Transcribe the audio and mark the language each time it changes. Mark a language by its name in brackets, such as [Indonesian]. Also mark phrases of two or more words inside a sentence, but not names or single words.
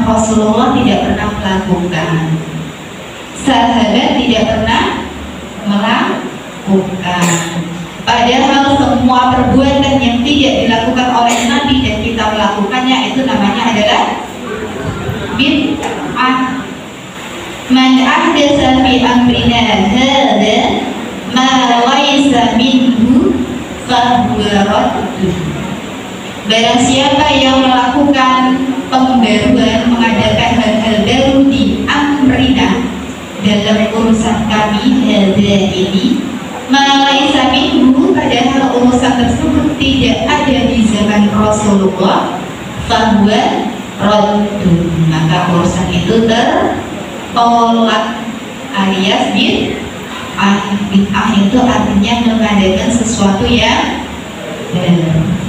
[Indonesian] Rasulullah tidak pernah melakukan, sahabat tidak pernah melakukan. Padahal semua perbuatan yang tidak dilakukan oleh Nabi dan kita melakukannya itu namanya adalah bid'ah. [Arabic] من أحدث في أمرنا هذا ما ليس منه فهو رد. [Indonesian] Barang siapa yang melakukan pembaruan urusan kami hadza ini, [Arabic] ما ليس منه, [Indonesian] padahal urusan tersebut tidak ada di zaman Rasulullah, [Arabic] فهو رد, [Indonesian] maka urusan itu tertolak alias bid'ah itu artinya mengadakan sesuatu yang baru.